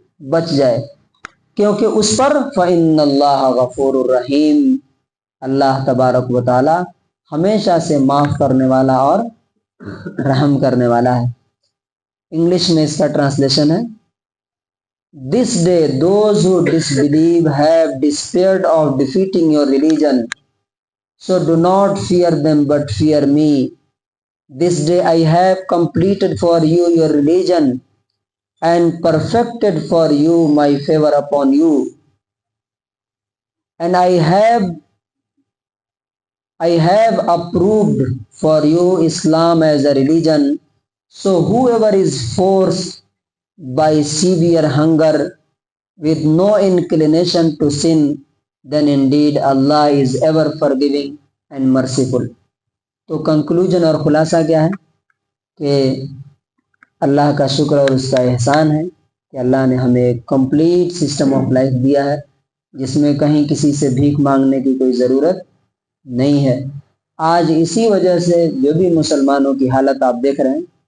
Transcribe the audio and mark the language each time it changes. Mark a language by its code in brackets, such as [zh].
[ur] بچ جائے، کیونکہ اس پر [ar] فَإِنَّ اللَّهَ غَفُورٌ رَحِيمٌ، [ur] اللہ تبارک و تعالی ہمیشہ سے معاف کرنے والا اور رحم کرنے والا ہے۔ انگلش میں اس کا ٹرانسلیشن ہے، [en] This day those who disbelieve have despaired of defeating your religion, so do not fear them but fear me. This day I have completed for you your religion and perfected for you my favor upon you, and I have approved for you Islam as a religion. So whoever is forced by severe hunger with no inclination to sin, then indeed Allah is ever forgiving and merciful. [ur] تو conclusion اور خلاصہ کیا ہے کہ اللہ کا شکر اور اس کا احسان ہے کہ اللہ نے ہمیں ایک کمپلیٹ سسٹم آف لائف دیا ہے، جس میں کہیں کسی سے بھیک مانگنے کی کوئی ضرورت نہیں ہے۔ آج اسی وجہ سے جو بھی مسلمانوں کی حالت آپ دیکھ رہے ہیں